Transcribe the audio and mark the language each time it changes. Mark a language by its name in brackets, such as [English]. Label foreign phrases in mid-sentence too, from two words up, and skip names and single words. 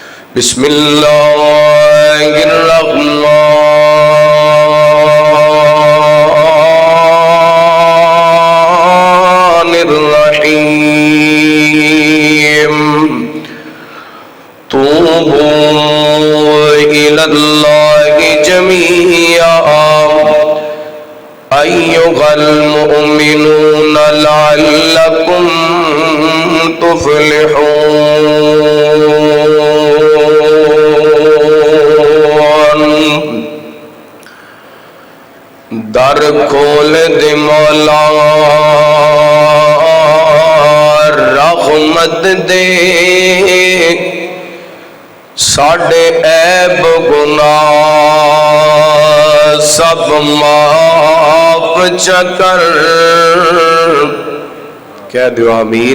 [Arabic] بسم اللہ الرحمن الرحیم توبوا الی اللہ جمیعا ایھا المؤمنون لعلکم تفلحون۔ [Punjabi] در کھول دے مولا رحمت دے، ساڈے عیب گناہ سب معاف چکر، کہہ دیو آمین۔